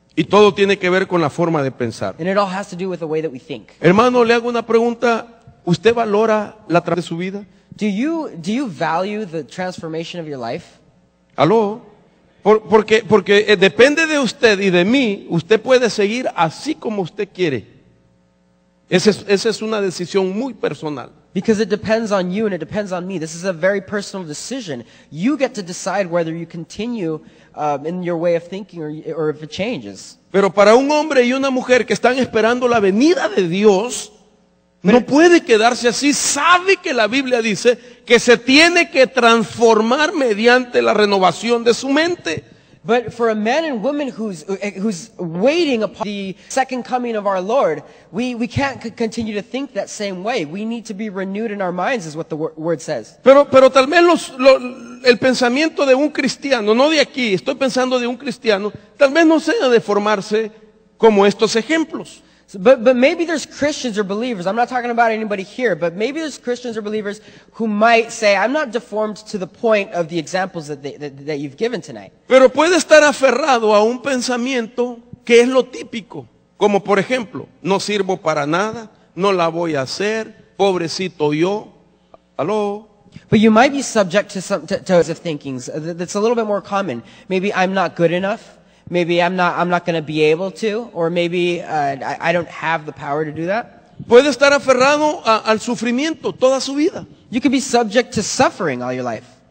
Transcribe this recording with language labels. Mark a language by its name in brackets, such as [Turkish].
[Spanish] Y todo tiene que ver con la forma de pensar. [English] And it all has to do with the way that we think. [Spanish] Hermano, le hago una pregunta. ¿Usted valora la transformación de su vida? [English] Do you value the transformation of your life? [Spanish] ¿Aló? Porque depende de usted y de mí. Usted puede seguir así como usted quiere. Esa es una decisión muy personal. [English] Because it depends on you and it depends on me. This is a very personal decision. You get to decide whether you continue in your way of thinking or if it changes. [Spanish] Pero para un hombre y una mujer que están esperando la venida de Dios, no puede quedarse así. Sabe que la Biblia dice que se tiene que transformar mediante la renovación de su mente. [English] But for a man and woman who's waiting upon the second coming of our Lord, we can't continue to think that same way. We need to be renewed in our minds, is what the word says. [Spanish] Pero tal vez el pensamiento de un cristiano, no de aquí, estoy pensando de un cristiano, tal vez no sea de formarse como estos ejemplos. [English] But maybe there's Christians or believers, I'm not talking about anybody here, but maybe there's Christians or believers who might say, I'm not deformed to the point of the examples that you've given tonight. [Spanish] Pero puede estar aferrado a un pensamiento que es lo típico, como por ejemplo, no sirvo para nada, no la voy a hacer, pobrecito yo. ¿Aló? [English] But you might be subject to ways of thinkings that's a little bit more common. Maybe I'm not good enough. Maybe I'm not going to be able to, or maybe I don't have the power to do that. [Spanish] Puede estar aferrado al sufrimiento toda su vida. [English] You could be subject to suffering all your life.